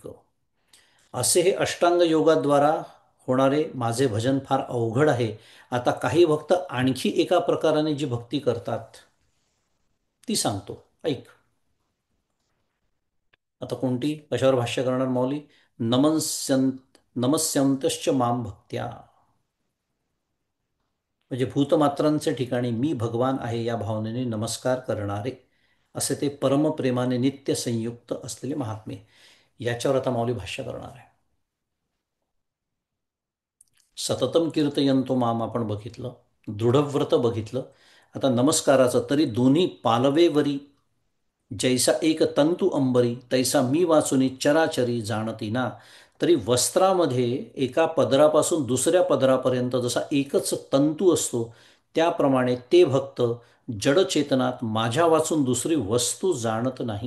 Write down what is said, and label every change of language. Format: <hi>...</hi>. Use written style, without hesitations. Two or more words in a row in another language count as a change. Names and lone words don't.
<mr>असे हे अष्टांग योगाद्वारा होणारे माझे भजन फार अवघड आहे. आता काही भक्त आणखी एका प्रकाराने जी भक्ती करतात ती सांगतो, ऐक. आता कोणती? कशावर भाष्य करणार मौली?</mr> <sa>नमस्यंत नमस्यंतश्च माम भक्त्या.</sa> <mr>म्हणजे भूतमात्रांचे ठिकाणी मी भगवान आहे या भावनेने नमस्कार करणारे, असे ते परमप्रेमाने नित्य संयुक्त असलेले महात्मे. याच्यावर आता माऊली भाष्य करणार आहे.</mr> <sa>सततम कीर्तयंतो माम</sa> <mr>आपण बघितलं, दृढव्रत बघितलं. आता नमस्काराचं, तरी दोन्ही पालवेवरी जैसा एक तंतू अंबरी, तैसा मी वाचुनी चराचरी जाणती ना. तरी वस्त्रामध्ये एका पदरापासून दुसऱ्या पदरापर्यंत जसा एकच तंतू असतो, त्याप्रमाणे ते भक्त जडचेतनात माझ्या वाचून दुसरी वस्तू जाणत नाही.</mr>